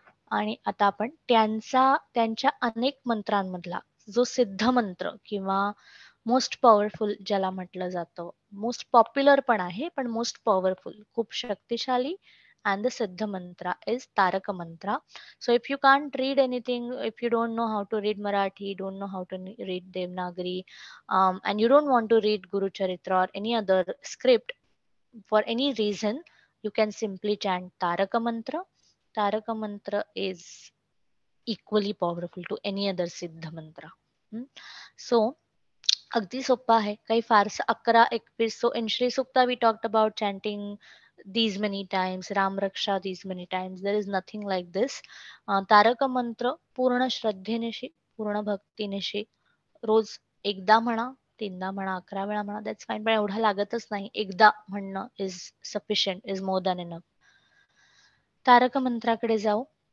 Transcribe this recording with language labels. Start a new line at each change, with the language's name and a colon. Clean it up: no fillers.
Marathi: आणि आता आपण त्यांच्या अनेक मंत्रांमधला जो सिद्ध मंत्र किंवा
English: most powerful
Marathi: ज्याला म्हटलं जातं,
English: most popular
Marathi: पण आहे पण मोस्ट पॉवरफुल, खूप शक्तिशाली,
English: and the siddha mantra is taraka mantra. So if you can't read anything, if you don't know how to read Marathi, don't know how to read Devanagari, and you don't want to read Guru Charitra or any other script for any reason, you can simply chant taraka mantra. Taraka mantra is equally powerful to any other siddha mantra. So
Marathi: अगदी सोपं आहे, काही फारसं.
English: 11, 21. So in Shri Sukta we talked about chanting these many times, Ram Raksha these many times. There is nothing like this.
Marathi: तारक मंत्र पूर्ण श्रद्धेनिशी, पूर्ण भक्तीनिशी रोज एकदा म्हणा, तीनदा म्हणा, 11 वेळा म्हणा,
English: that's fine,
Marathi: पण एवढा लागतच नाही. एकदा म्हणणं
English: Is sufficient, is more than enough.
Marathi: तारक मंत्राकडे जाऊ.